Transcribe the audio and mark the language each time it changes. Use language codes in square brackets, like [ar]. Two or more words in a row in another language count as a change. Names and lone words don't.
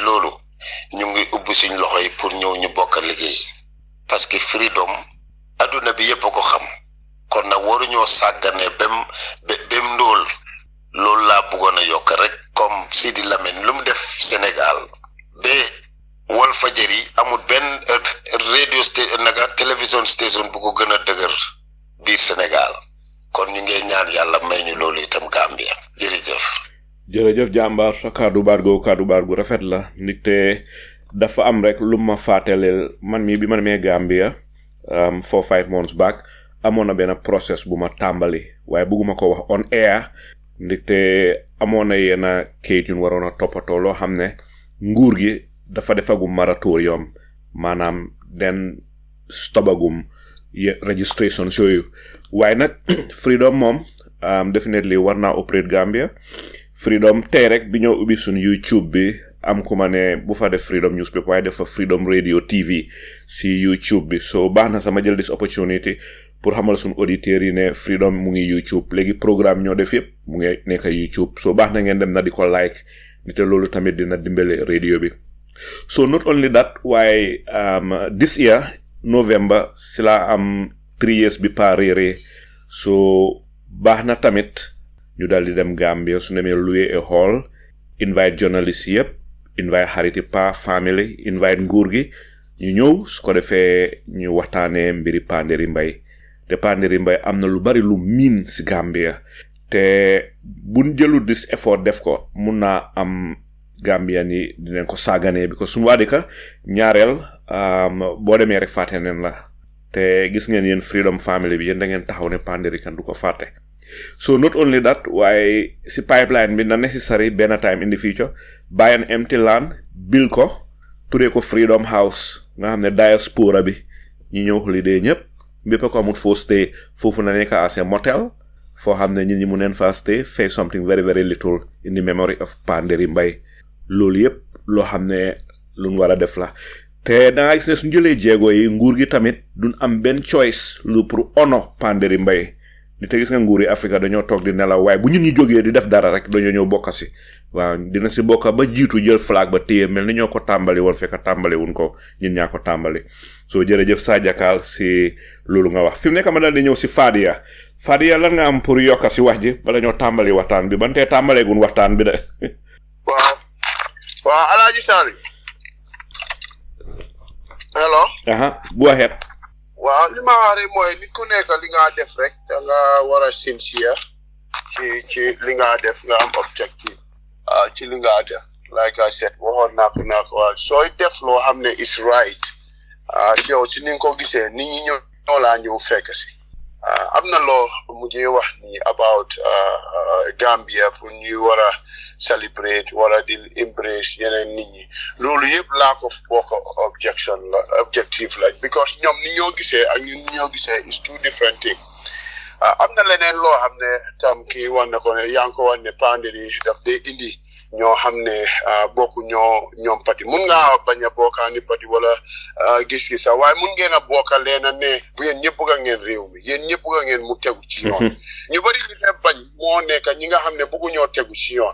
[wo] loolu ñu ngi ubbi suñ loxo yi pour ñëw ñu bokk liggéey parce que freedom adduna bi yëpp a ko xam kon nag waruñoo sàggane bem ndóol loolu laa bëggoon a yokk rek comme Sidi Lamine lu mu def Sénégal ba Walfadjri amul benn [en] radio station [wo] naga télévision station bu ko gën a dëgër biir Sénégal kon ñu ngi ñaan yàlla may ñu loolu itam Gambia jërëjëf jàmbaar sa kaddu baat gu rafet la nite dafa am rek lu ma fàttaleel man mi bi ma demee Gambia [en] 4-5 months back [wo] amoon na benn process bu ma tàmbali waaye bëgguma ko wax [en] on air [wo] ndikte amoon na yenn kayit yu waroon a toppatoo loo xam ne nguur gi dafa defagum moratorium maanaam den stopagum registration yooyu waaye nag freedom moom definitely war naa operate Gambia freedom tey rek bi ñoo ubbi suñu YouTube bi am ku ma ne bu fa def freedom newspaper waaye defa freedom radio TV si YouTube bi so baax na sama jël [en] this opportunity [wo] pour xamal suñu auditeurs yi ne freedom mu ngi YouTube léegi programme ñoo def yëpp mu ngi nekk YouTube so baax na ngeen dem na di ko like nite loolu tamit dina dimbale radio bi so [en] not only that [wo] waaye [en] this year November [wo] si la am 3 years bi pa réeré so baax na tamit ñu dal di dem Gambia su nemee louer a hall [en] invite journalists [wo] yëpp invite xariti pa family invite nguur gi ñu ñëw su ko defee ñu waxtaanee mbiri Panderi Mbye te Panderi Mbye am na lu bari lu miin si Gambia te buñ jëlu [en] dis effort [wo] def ko mun naa am Gambia ni dinañ ko sàgganee bi ko suñu waa dëkk ñaareel boo demee rek fàtte neen la te gis ngeen yéen Freedom Family bi yéen da ngeen taxaw ne Panderi kan du ko fàtte so [en] not only that [wo] waaye si pipeline bi na necessary benn [en] time in the future buy an empty land [wo] build ko turee ko Freedom House nga xam ne diaspora bi ñi ñëw holiday ñëpp bépp ko amul foo stay foofu na nekk [en] as a motel [wo] foo xam ne ñi mu neen fa stay fay [en] something very very little in the memory of Panderi Mbye [wo] loolu yëpp loo xam ne lu ñu war a def la te da nga gis ne suñu jëlee jéego yi nguur gi tamit duñ am benn choice lu pour honor Panderi Mbye di te gis nga nguur yi Afrique dañoo toog di nelaw waaye bu ñun ñi jógee di def dara rek dañoo ñëw bokka si waaw dina si bokka ba jiitu jël flag ba téye mel ni ñoo ko tàmbali woon fekk tàmbali wuñ ko ñun ñaa ko tàmbali soo jërëjëf Sajakal si loolu nga wax fi mu nekk ma dal di ñëw si Fadia lan nga am pour yokka si wax ji bala ñoo tàmbali waxtaan bi bantee tàmbaleegun waxtaan bi de waaw Alaaji Sali hello [en] go ahead [wo] waaw li ma wax rek mooy nit ku nekk li nga def rek da nga war a sincere ci li nga def nga am objective ci li nga def [en] like I said [wo] waxoon naa ko waaw sooy def loo xam ne [en] is right [wo] yow ci ni nga ko gisee nit ñi ñoo laa ñëw fekk si am na loo mujjee wax ni about Gambia pour ñu war a celebrate war a di embrace yeneen nit ñi loolu yëpp [en] lack of [wo] bokk objective la because ñoom ni ñoo gisee ak ñun ni ñoo gisee [en] is two different thing [wo] am na leneen loo xam ne tam kii wax na ko ne yaa ngi ko wax ne Panderi daf dee indi ñoo xam ne bokku ñoom parti mun ngaa bañ a bokkaani parti wala gis-gis sax waaye mun ngeen a bokka leena ne bu yéen ñëpp bëgg ngeen réew mi yéen ñëpp bëgg ngeen mu tegu ci yoon ñu bari ñu ne bañ moo nekk ñi nga xam ne bëggu ñoo tegu ci yoon